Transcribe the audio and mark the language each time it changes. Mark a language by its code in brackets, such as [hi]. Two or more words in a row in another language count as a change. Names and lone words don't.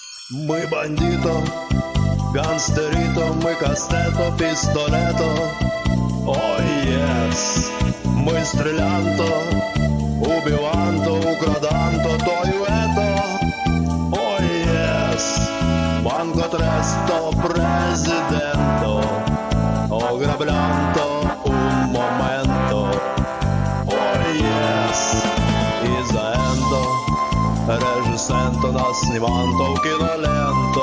[ru] Мы бандито, гангстерито, мы кастето, пистолето. Ой, ес, мы стрелянто, убиванто, украданто, то и это. Ой, ес, банко тресто, президенто, ограблянто, [it] un momento. [ru] Ой, ес, изаенто, режисенто, нас сниманто, киноленто.